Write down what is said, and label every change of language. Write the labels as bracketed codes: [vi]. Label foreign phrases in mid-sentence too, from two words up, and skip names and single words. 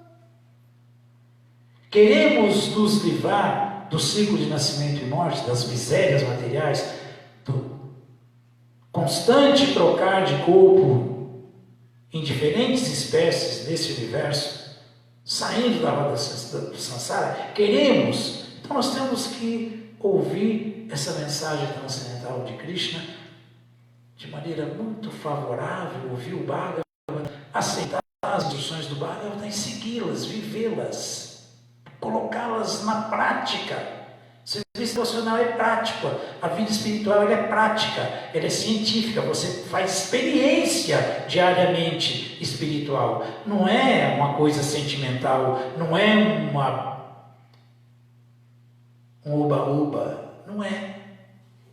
[pt] Queremos nos livrar do ciclo de nascimento e morte, das misérias materiais, do constante trocar de corpo em diferentes espécies nesse universo, saindo da roda do Sansara. Queremos, então nós temos que ouvir essa mensagem transcendental de Krishna de maneira muito favorável, ouvir o Bhagavatam, aceitar as instruções do Bhagavatam e segui-las, vivê-las, colocá-las na prática. O serviço devocional é prático, a vida espiritual ela é prática, ela é científica, você faz experiência diariamente espiritual, não é uma coisa sentimental, não é um oba-oba, não é.